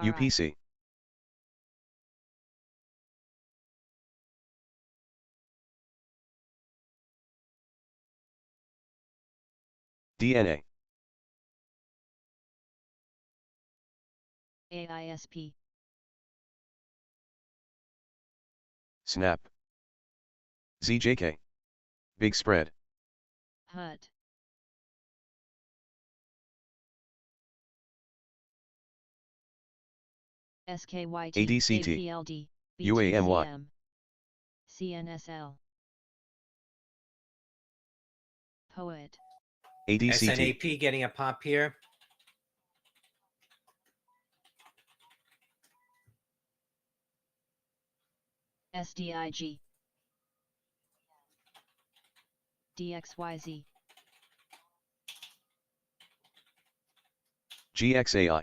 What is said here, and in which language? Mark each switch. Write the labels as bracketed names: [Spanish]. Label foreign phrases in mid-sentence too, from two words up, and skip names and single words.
[English] UPC. DNA. AISP, Snap. ZJK. Big spread. HUT, SKYT, ADCT, APLD, UAMY. BTCM, CNSL, Poet, ADCT. SNAP getting a pop here. SDIG, DXYZ, GXAI.